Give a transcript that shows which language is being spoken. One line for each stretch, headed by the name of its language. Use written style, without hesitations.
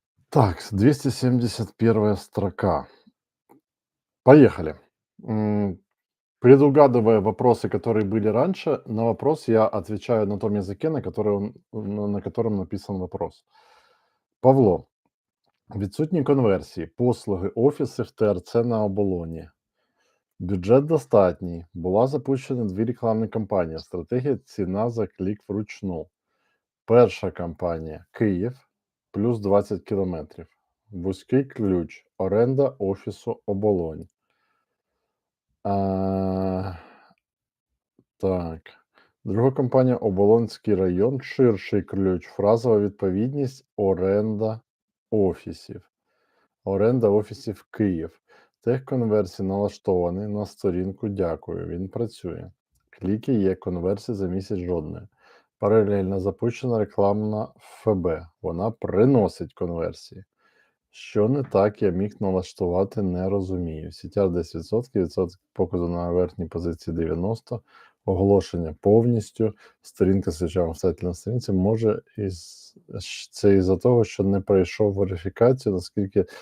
Russian: Так, 271 строка. Поехали. М, Предугадывая вопросы, которые были раньше, на вопрос я отвечаю на том языке, на котором написан вопрос.
Ukrainian: Павло, відсутні конверсії, послуги, офіси в ТРЦ на оболоні. Бюджет достатній. Була запущена 2 рекламні кампанії. Стратегія ціна за клік вручну. Перша кампанія Київ плюс 20 кілометрів. Вузький ключ. Оренда офісу оболонь. А, так. Друга компанія Оболонський район. Ширший ключ. Фразова відповідність. Оренда офісів. Оренда офісів Київ. Техконверсій налаштований на сторінку «Дякую». Він працює. Кліки є, конверсій за місяць жодної. Паралельно запущена рекламна ФБ. Вона приносить конверсії. Що не так, я міг налаштувати, не розумію. CTR 10%, відсоток показу на верхній позиції 90, оголошення повністю, сторінка з речами встати на сторінці, може це із-за того, що не пройшов верифікацію, наскільки...